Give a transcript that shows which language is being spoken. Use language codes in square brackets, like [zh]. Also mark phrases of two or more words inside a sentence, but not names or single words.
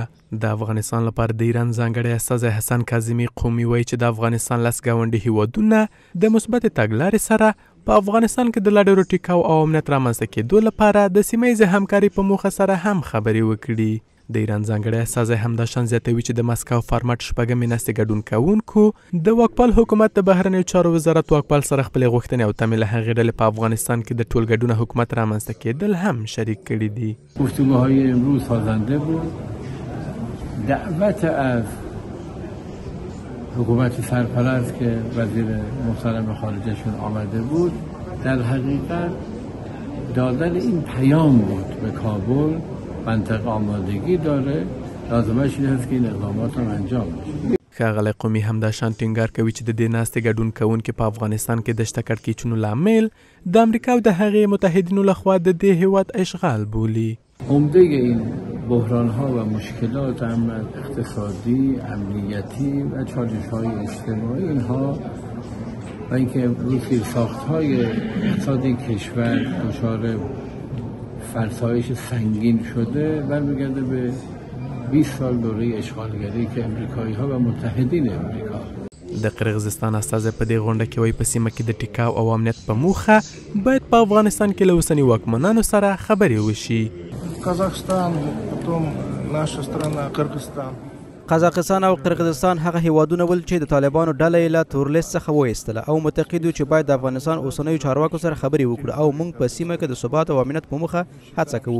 [ps] د افغانستان لپاره د ایران ځانګړی استازی حسن کاظمي قومي وایي چې د افغانستان لس ګاونډي هیوادونه د مثبتې تګلارې سره په افغانستان کې د لا ډېرو ټیکاو او امنیت رامنځته کېدو لپاره د سیمه ییزې همکارۍ په موخه سره هم خبرې وکړي. د ایران ځانګړی استازی همداشان زیاتوي چې د مسکو فارمټ شپږمې ناستې ګډون کوونکو د واکپال حکومت د بهرنیو چارو وزارت واکپال سره خپلې غوښتنې او تمې له هغې ډلې په افغانستان کې د ټولګډونه حکومت رامنځته کېدل هم شریک کړي دي. [fa] گفتگوهای امروز سازنده بود. دعوت از حکومت سرپرست که وزیر محترم خارجهشون آمده بود در حقیقت دادن این پیام بود به کابل منطقه آمادگی داره، لازمش این هست که این اقدامات هم انجام بشه. [ps] ښاغلی قومي همداشان ټینګار کوي چې د دې ناستې ګډون کوونکي په افغانستان کې د شته کړکېچونو لامل د امریکا او د هغې متحدینو لخوا د دې هیواد اشغال بولي. [fa] عمده این بحران‌ها و مشکلات اقتصادی، امنیتی و چالش‌های اجتماعی اینها و اینکه امروز ساخت‌های اقتصادی کشور دچار فرسایش سنگین شده برمیگرده به 20 سال دوره اشغالگری که امریکایی‌ها و متحدین امریکا. [ps] د قرغیزستان استازی په دې غونډه کې وایي په سیمه کې د ټیکاو او امنیت په موخه باید په افغانستان کې له اوسني واکمنانو سره خبرې وشي. [ru] قزاقستان، потом наша страна قرغیزستان. [ps] قزاقستان او قرغیزستان هغه هیوادونه ول چې د طالبانو ډله یې له تورلیست څخه وایستله او معتقد یو چې باید د افغانستان اوسنیو چارواکو سره خبرې وکړو او موږ په سیمه کې د ثبات او امنیت په موخه هڅه کوو.